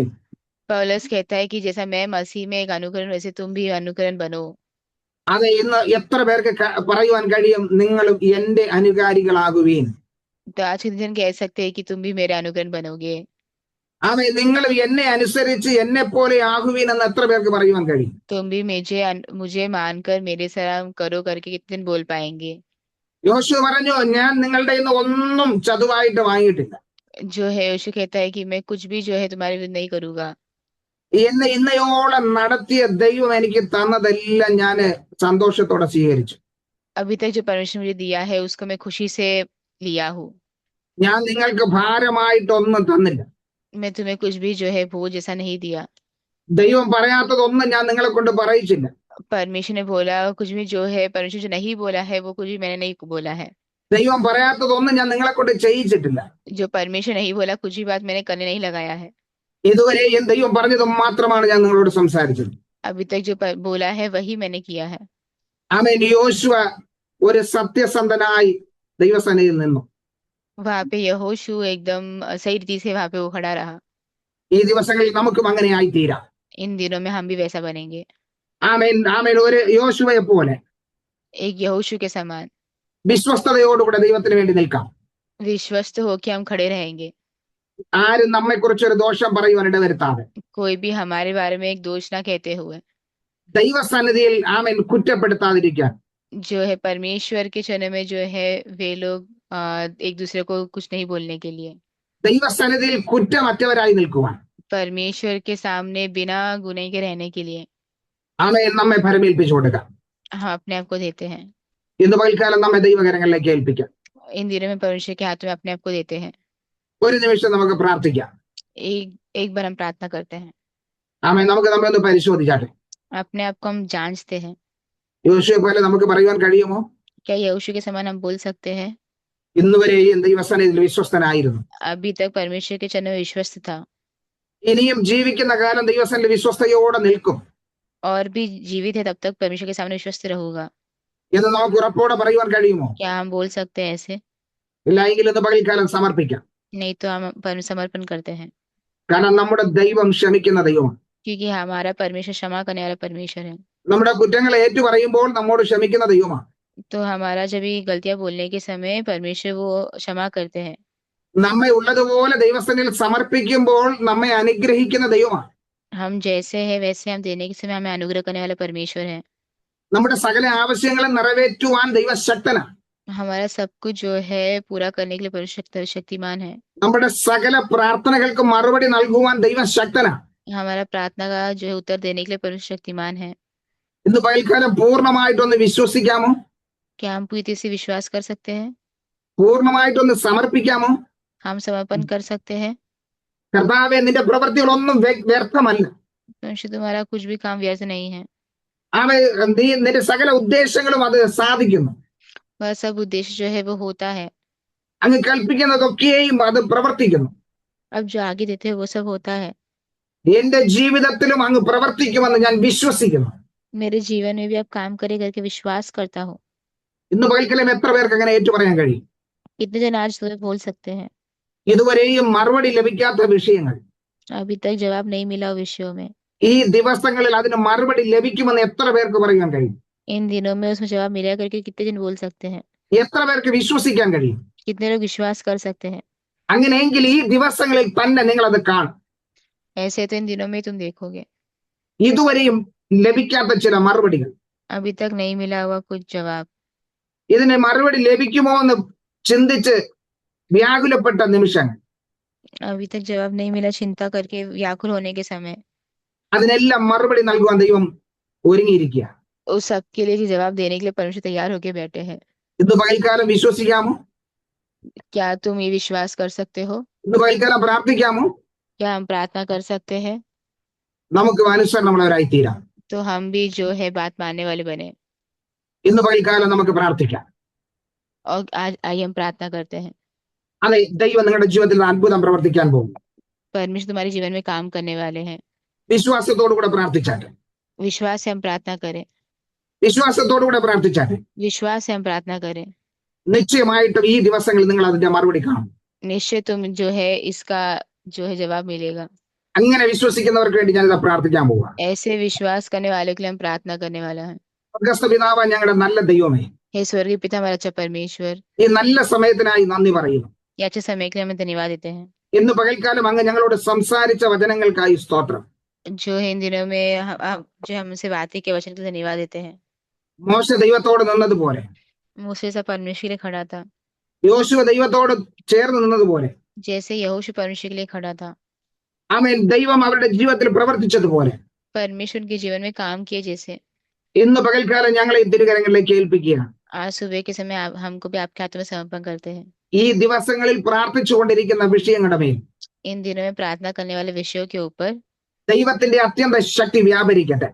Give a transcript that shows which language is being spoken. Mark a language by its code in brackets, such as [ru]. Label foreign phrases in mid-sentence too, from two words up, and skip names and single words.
[hi] पौलुस कहता है कि जैसा मैं मसीह में एक अनुकरण वैसे तुम भी अनुकरण बनो। [ml] അത് ഇന്ന് എത്ര പേർക്ക് പറയുവാൻ കഴിയും, നിങ്ങളും എന്റെ അനുകാരികളാകുവീൻ? [hi] तो आज के दिन कह सकते हैं कि तुम भी मेरे अनुकरण बनोगे। [ml] ആമേൻ. നിങ്ങളും എന്നെ അനുസരിച്ച് എന്നെ പോലെ ആകുവീൻ എന്ന് എത്ര പേർക്ക് പറയുവാൻ കഴിയും? [hi] तुम भी मुझे मानकर मेरे सलाम करो करके कितने दिन बोल पाएंगे? [ml] യോശുവ പറഞ്ഞു, ഞാൻ നിങ്ങളുടെ ഇന്ന് ഒന്നും ചതുവായിട്ട് വാങ്ങിയിട്ടില്ല. [hi] जो है यीशु कहता है कि मैं कुछ भी जो है तुम्हारे विरुद्ध नहीं करूंगा। [ml] എന്നെ ഇന്നയോളം നടത്തിയ ദൈവം എനിക്ക് തന്നതെല്ലാം ഞാൻ സന്തോഷത്തോടെ സ്വീകരിച്ചു. [hi] अभी तक जो परमेश्वर मुझे दिया है उसको मैं खुशी से लिया हूँ। [ml] ഞാൻ നിങ്ങൾക്ക് ഭാരമായിട്ടൊന്നും തന്നില്ല. [hi] मैं तुम्हें कुछ भी जो है बोझ जैसा नहीं दिया। [ml] ദൈവം പറയാത്തതൊന്നും ഞാൻ നിങ്ങളെ കൊണ്ട് പറയിച്ചില്ല. [hi] परमेश्वर ने बोला कुछ भी जो है, परमेश्वर जो नहीं बोला है वो कुछ भी मैंने नहीं बोला है। [ml] ദൈവം പറയാത്തതൊന്നും ഞാൻ നിങ്ങളെ കൊണ്ട് ചെയ്യിച്ചിട്ടില്ല. [hi] जो परमेश्वर नहीं बोला कुछ भी बात मैंने करने नहीं लगाया है। [ml] ഇതുവരെയും ദൈവം പറഞ്ഞത് മാത്രമാണ് ഞാൻ നിങ്ങളോട് സംസാരിച്ചത്. [hi] अभी तक जो बोला है वही मैंने किया है। [ml] ആമേൻ. യോശുവ ഒരു സത്യസന്ധനായി ദൈവസന്നിധിയിൽ നിന്നു. [hi] वहां पे यहोशू एकदम सही रीति से वहां पे वो खड़ा रहा। [ml] ഈ ദിവസങ്ങളിൽ നമുക്കും അങ്ങനെ ആയിത്തീരാം. [hi] इन दिनों में हम भी वैसा बनेंगे, [ml] ആമേൻ. ആമേൻ. ഒരു യോശുവയെ പോലെ [hi] एक यहोशू के समान [ml] വിശ്വസ്തയോടുകൂടെ ദൈവത്തിന് വേണ്ടി നിൽക്കാം. [hi] विश्वस्त होके हम खड़े रहेंगे। [ml] ആരും നമ്മെ കുറിച്ച് ഒരു ദോഷം പറയുവാൻ ഇടവരുത്താതെ [hi] कोई भी हमारे बारे में एक दोष ना कहते हुए, [ml] ദൈവസന്നിധിയിൽ ആമേൻ കുറ്റപ്പെടുത്താതിരിക്കാൻ [hi] जो है परमेश्वर के चरणों में जो है वे लोग एक दूसरे को कुछ नहीं बोलने के लिए, [ml] ദൈവസന്നിധിയിൽ കുറ്റമറ്റവരായി നിൽക്കുവാൻ [hi] परमेश्वर के सामने बिना गुनाह के रहने के लिए [ml] ആമേൻ നമ്മെ ഭരമേൽപ്പിച്ചു കൊടുക്കാം. [hi] हम अपने आप को देते हैं। [ml] ഇന്ന് പകൽക്കാലം നമ്മെ ദൈവകരങ്ങളിലേക്ക് ഏൽപ്പിക്കാം. [hi] इन दिनों में परमेश्वर के हाथ में अपने आप को देते हैं। [ml] ഒരു നിമിഷം നമുക്ക് പ്രാർത്ഥിക്കാം. [hi] एक एक बार हम प्रार्थना करते हैं, [ml] ആമേൻ. നമുക്ക് നമ്മെ ഒന്ന് പരിശോധിച്ചാട്ടെ. [hi] अपने आप को हम जांचते हैं। [ml] യോശുവയെ പോലെ നമുക്ക് പറയുവാൻ കഴിയുമോ? [hi] क्या यहोशू के समान हम बोल सकते हैं? [ml] ഇന്നുവരെയും ദൈവസന്നിധിയിൽ വിശ്വസ്തനായിരുന്നു. [hi] अभी तक परमेश्वर के चरणों में विश्वस्त था [ml] ഇനിയും ജീവിക്കുന്ന കാലം ദൈവസന്നിധിയിൽ വിശ്വസ്തയോടെ നിൽക്കും [hi] और भी जीवित है तब तक परमेश्वर के सामने विश्वस्त रहूंगा। [ml] എന്ന് നമുക്ക് ഉറപ്പോടെ പറയുവാൻ കഴിയുമോ? [hi] क्या हम बोल सकते हैं ऐसे? [ml] ഇല്ല എങ്കിൽ ഇന്ന് പകൽക്കാലം സമർപ്പിക്കാം. [hi] नहीं तो हम समर्पण करते हैं। [ml] കാരണം നമ്മുടെ ദൈവം ക്ഷമിക്കുന്ന ദൈവമാണ്. [hi] क्योंकि हमारा परमेश्वर क्षमा करने वाला परमेश्वर है। [ml] നമ്മുടെ കുറ്റങ്ങൾ ഏറ്റു പറയുമ്പോൾ നമ്മോട് ക്ഷമിക്കുന്ന ദൈവമാണ്. [hi] तो हमारा जब भी गलतियां बोलने के समय परमेश्वर वो क्षमा करते हैं। [ml] നമ്മെ ഉള്ളതുപോലെ ദൈവസന്നിധിയിൽ സമർപ്പിക്കുമ്പോൾ നമ്മെ അനുഗ്രഹിക്കുന്ന ദൈവമാണ്. [hi] हम जैसे हैं वैसे हम देने के समय हमें अनुग्रह करने वाला परमेश्वर है। [ml] നമ്മുടെ സകല ആവശ്യങ്ങളും നിറവേറ്റുവാൻ ദൈവശക്തനാണ്. [hi] हमारा सब कुछ जो है पूरा करने के लिए परमेश्वर शक्तिमान है। [ml] നമ്മുടെ സകല പ്രാർത്ഥനകൾക്ക് മറുപടി നൽകുവാൻ ദൈവശക്തനാണ്. [hi] हमारा प्रार्थना का जो है उत्तर देने के लिए परमेश्वर शक्तिमान है। [ml] ഇന്ന് പകൽക്കാലം പൂർണ്ണമായിട്ടൊന്ന് വിശ്വസിക്കാമോ? [hi] क्या हम पूरी तरह से विश्वास कर सकते हैं? [ml] പൂർണ്ണമായിട്ടൊന്ന് സമർപ്പിക്കാമോ? [hi] हम समर्पण कर सकते हैं? [ml] കർത്താവേ, നിന്റെ പ്രവൃത്തികളൊന്നും വ്യർത്ഥമല്ല. [hi] परमेश्वर तुम्हारा कुछ भी काम व्यर्थ नहीं है। [ml] നീ നിന്റെ സകല ഉദ്ദേശങ്ങളും അത് സാധിക്കുന്നു. [hi] वह सब उद्देश्य जो है वो होता है। [ml] അങ്ങ് കൽപ്പിക്കുന്നതൊക്കെയും അത് പ്രവർത്തിക്കുന്നു. [hi] अब जो आगे देते हैं वो सब होता है। [ml] എന്റെ ജീവിതത്തിലും അങ്ങ് പ്രവർത്തിക്കുമെന്ന് ഞാൻ വിശ്വസിക്കുന്നു. [hi] मेरे जीवन में भी आप काम करे करके विश्वास करता हूँ। [ml] ഇന്ന് പകൽക്കാലം എത്ര പേർക്ക് അങ്ങനെ ഏറ്റുപറയാൻ കഴിയും? [hi] कितने जन आज तुम्हें बोल सकते हैं? [ml] ഇതുവരെയും മറുപടി ലഭിക്കാത്ത വിഷയങ്ങൾ [hi] अभी तक जवाब नहीं मिला विषयों में, [ml] ഈ ദിവസങ്ങളിൽ അതിന് മറുപടി ലഭിക്കുമെന്ന് എത്ര പേർക്ക് പറയാൻ കഴിയും? [hi] इन दिनों में उसमें जवाब मिला करके कितने जन बोल सकते हैं? [ml] എത്ര പേർക്ക് വിശ്വസിക്കാൻ കഴിയും? [hi] कितने लोग विश्वास कर सकते हैं? [ml] അങ്ങനെയെങ്കിൽ ഈ ദിവസങ്ങളിൽ തന്നെ നിങ്ങൾ അത് കാണും. [hi] ऐसे तो इन दिनों में तुम देखोगे। [ml] ഇതുവരെയും ലഭിക്കാത്ത ചില മറുപടികൾ, [hi] अभी तक नहीं मिला हुआ कुछ जवाब, [ml] ഇതിന് മറുപടി ലഭിക്കുമോ എന്ന് ചിന്തിച്ച് വ്യാകുലപ്പെട്ട നിമിഷങ്ങൾ, [hi] अभी तक जवाब नहीं मिला चिंता करके व्याकुल होने के समय, [ml] അതിനെല്ലാം മറുപടി നൽകുവാൻ ദൈവം ഒരുങ്ങിയിരിക്കുക. [hi] उस सब के लिए जवाब देने के लिए परमेश्वर तैयार होके बैठे हैं। [ml] ഇന്ന് പകൽക്കാലം വിശ്വസിക്കാമോ? [hi] क्या तुम ये विश्वास कर सकते हो? [ml] ഇന്ന് പകൽക്കാലം പ്രാർത്ഥിക്കാമോ? [hi] क्या हम प्रार्थना कर सकते हैं? [ml] നമുക്ക് അനുസരണമുള്ളവരായി തീരാം. [hi] तो हम भी जो है बात मानने वाले बने। [ml] ഇന്ന് പകൽക്കാലം നമുക്ക് പ്രാർത്ഥിക്കാം. [hi] और आज आइए हम प्रार्थना करते हैं। [ml] അതെ, ദൈവം നിങ്ങളുടെ ജീവിതത്തിൽ അത്ഭുതം പ്രവർത്തിക്കാൻ പോകും. [hi] परमेश्वर तुम्हारे जीवन में काम करने वाले हैं। [ml] വിശ്വാസത്തോടുകൂടെ പ്രാർത്ഥിച്ചാട്ടെ. [hi] विश्वास से हम प्रार्थना करें। [ml] വിശ്വാസത്തോടുകൂടെ പ്രാർത്ഥിച്ചാട്ടെ. [hi] विश्वास से हम प्रार्थना करें। [ml] നിശ്ചയമായിട്ടും ഈ ദിവസങ്ങളിൽ നിങ്ങൾ അതിന്റെ മറുപടി കാണും. [hi] निश्चय तुम जो है इसका जो है जवाब मिलेगा। [ml] അങ്ങനെ വിശ്വസിക്കുന്നവർക്ക് വേണ്ടി ഞാനിത് പ്രാർത്ഥിക്കാൻ പോവാ. [hi] ऐसे विश्वास करने वालों के लिए हम प्रार्थना करने वाला है। [ml] സ്വർഗ്ഗസ്ഥ പിതാവായ ഞങ്ങളുടെ നല്ല ദൈവമേ, [hi] हे स्वर्गीय पिता हमारा अच्छा परमेश्वर, [ml] ഈ നല്ല സമയത്തിനായി നന്ദി പറയുന്നു. [hi] ये अच्छे समय के लिए हमें धन्यवाद देते हैं। [ml] ഇന്ന് പകൽക്കാലം അങ്ങ് ഞങ്ങളോട് സംസാരിച്ച വചനങ്ങൾക്കായി സ്തോത്രം. [hi] जो है इन दिनों में जो हमसे बातें के वचन के लिए धन्यवाद देते हैं। [ml] മോശ ദൈവത്തോട് നിന്നതുപോലെ, [hi] मूसा सा परमेश्वर के लिए खड़ा था, [ml] യോശുവ ദൈവത്തോട് ചേർന്ന് നിന്നതുപോലെ, [hi] जैसे यहोशू परमेश्वर के लिए खड़ा था, [ml] ആമേൻ, ദൈവം അവരുടെ ജീവിതത്തിൽ പ്രവർത്തിച്ചതുപോലെ [hi] परमेश्वर उनके जीवन में काम किए जैसे [ml] ഇന്ന് പകൽക്കാലം ഞങ്ങളെ ഈ തിരുകരങ്ങളിലേക്ക് ഏൽപ്പിക്കുക. [hi] आज सुबह के समय हमको भी आपके हाथों में समर्पण करते हैं। [ml] ഈ ദിവസങ്ങളിൽ പ്രാർത്ഥിച്ചുകൊണ്ടിരിക്കുന്ന വിഷയങ്ങളുടെ മേൽ [hi] इन दिनों में प्रार्थना करने वाले विषयों के ऊपर [ml] ദൈവത്തിന്റെ അത്യന്ത ശക്തി വ്യാപരിക്കട്ടെ.